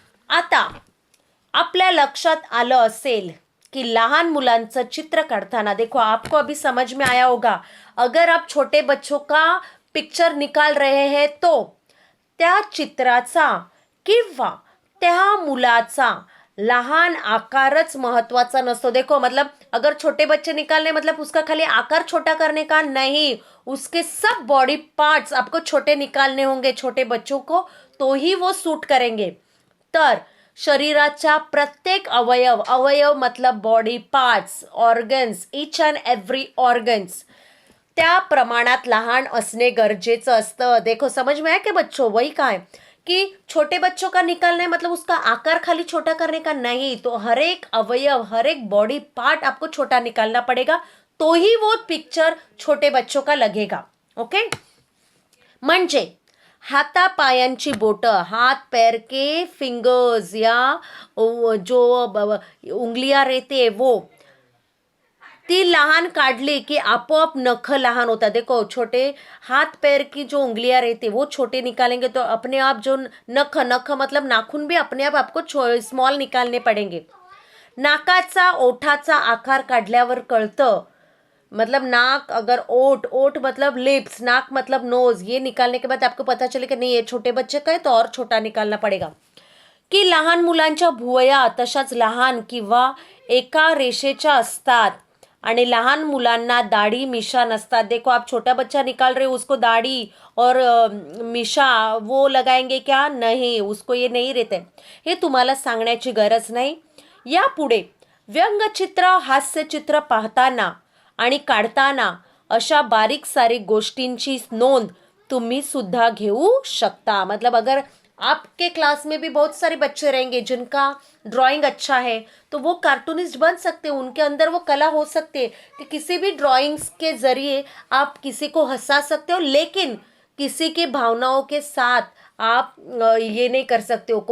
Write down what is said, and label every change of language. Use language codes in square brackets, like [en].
[mr] आता आपल्या लक्षात आलं असेल कि लहान मुलांचं चित्र काढताना, [hi] देखो आपको अभी समझ में आया होगा, अगर आप छोटे बच्चों का पिक्चर निकाल रहे हैं तो [mr] त्या चित्राचा किंवा त्या मुलाचा लहान आकारच महत्वाचा नसतो. [hi] देखो मतलब अगर छोटे बच्चे निकालने मतलब उसका खाली आकार छोटा करने का नहीं, उसके सब बॉडी पार्ट्स आपको छोटे निकालने होंगे छोटे बच्चों को, तो ही वो सूट करेंगे. [mr] तर शरीराच्या प्रत्येक अवयव मतलब body parts, organs, [en] each and every organs [mr] त्या प्रमाणात लहान असणे गरजेचं असतं. [hi] देखो समझ में आया कि बच्चों वही कहा है कि छोटे बच्चों का निकालना मतलब उसका आकार खाली छोटा करने का नहीं, तो हर एक अवयव हर एक बॉडी पार्ट आपको छोटा निकालना पड़ेगा, तो ही वो पिक्चर छोटे बच्चों का लगेगा. [mr] ओके, म्हणजे हातापायांची बोटं, [hi] हाथ पैर के फिंगर्स या जो उंगलियां रहते वो [mr] ती लहान काढली की आपोआप नख लहान होता. [hi] देखो छोटे हाथ पैर की जो उंगलियां रहती वो छोटे निकालेंगे तो अपने आप जो नख मतलब नाखून भी अपने आप आपको स्मॉल निकालने पड़ेंगे. [mr] नाकाचा ओठाचा आकार काढल्यावर कळतं, [hi] मतलब नाक अगर ओठ मतलब लिप्स, नाक मतलब नोज, ये निकालने के बाद आपको पता चले कि नहीं ये छोटे बच्चे का है तो और छोटा निकालना पड़ेगा. [mr] की लहान मुलांच्या भुवया तशाच लहान किंवा एका रेषेच्या असतात आणि लहान मुलांना दाढी मिशा नसतात. [hi] देखो आप छोटा बच्चा निकाल रहे हो, उसको दाढ़ी और मिशा वो लगाएंगे क्या? नहीं, उसको ये नहीं रहते. [mr] हे तुम्हाला सांगण्याची गरज नाही. यापुढे व्यंगचित्र हास्यचित्र पाहताना आणि काढताना अशा बारीक सारीक गोष्टींची नोंद तुम्ही सुद्धा घेऊ शकता. [hi] मतलब अगर आपके क्लास में भी बहुत सारे बच्चे रहेंगे जिनका ड्राइंग अच्छा है, तो वो कार्टूनिस्ट बन सकते हैं. उनके अंदर वो कला हो सकती है कि किसी भी ड्राइंग्स के जरिए आप किसी को हंसा सकते हो, लेकिन किसी की भावनाओं के साथ आप ये नहीं कर सकते हो.